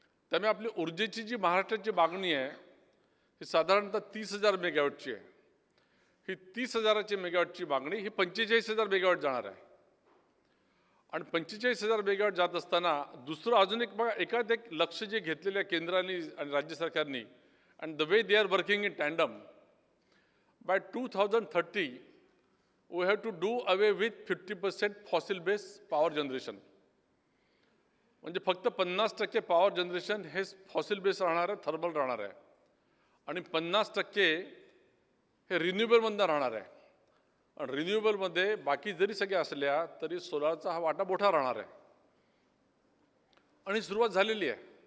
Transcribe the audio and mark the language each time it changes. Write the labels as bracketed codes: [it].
[mr] त्यामुळे आपली ऊर्जेची जी महाराष्ट्राची मागणी आहे ही साधारणतः 30,000 मेगावॅटची आहे. ही 30,000 मेगावॅटची मागणी ही 45,000 मेगावॅट जाणार आहे. आणि 45,000 मेगावॅट जात असताना दुसरं अजून एक बघा, एकाच एक लक्ष जे घेतलेलं आहे केंद्राने आणि राज्य सरकारने, [en] And the way they are working in tandem. by 2030, we have to do away with 50% fossil based power generation. [mr] म्हणजे फक्त 50% पॉवर जनरेशन हे फॉसिल बेस राहणार आहे, थर्मल राहणार आहे, आणि 50% हे रिन्युएबलमधनं राहणार आहे. आणि रिन्युएबलमध्ये बाकी जरी सगळ्या असल्या तरी सोलारचा हा वाटा मोठा राहणार आहे. आणि सुरुवात झालेली आहे.